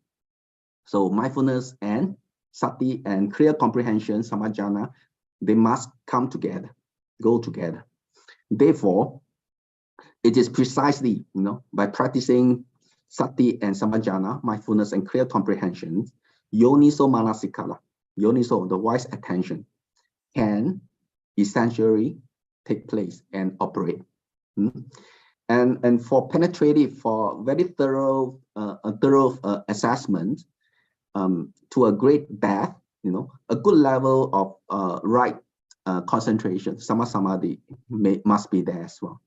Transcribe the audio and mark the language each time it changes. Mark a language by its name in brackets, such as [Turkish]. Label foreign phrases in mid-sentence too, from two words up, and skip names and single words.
[English] So mindfulness and sati and clear comprehension, samajana, they must come together, go together. Therefore, it is precisely, by practicing sati and samajana, mindfulness and clear comprehension, [Pali] yoniso manasikara, yoniso, [English] the wise attention, can essentially take place and operate. And for penetrative, for very thorough assessment to a great depth, a good level of right concentration, samadhi must be there as well.